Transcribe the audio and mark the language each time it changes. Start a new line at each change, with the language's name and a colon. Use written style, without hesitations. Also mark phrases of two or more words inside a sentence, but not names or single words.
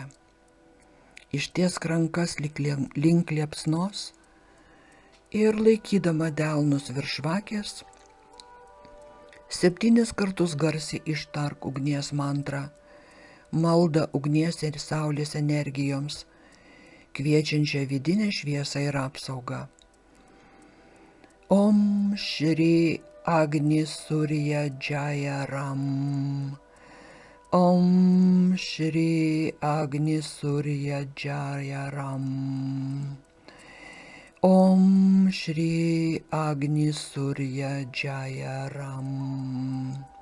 Lithuanian: Ištiesk rankas link liepsnos ir laikydama delnus virš žvakės 7 kartus garsiai ištark ugnies mantrą, maldą ugnies ir saulės energijoms, kviečiančią vidinę šviesą ir apsaugą.
Sanskrit: ॐ श्री अग्नि सूर्य जय राम. ॐ श्री अग्नि सूर्य जय राम. ॐ श्री अग्नि सूर्य जय राम.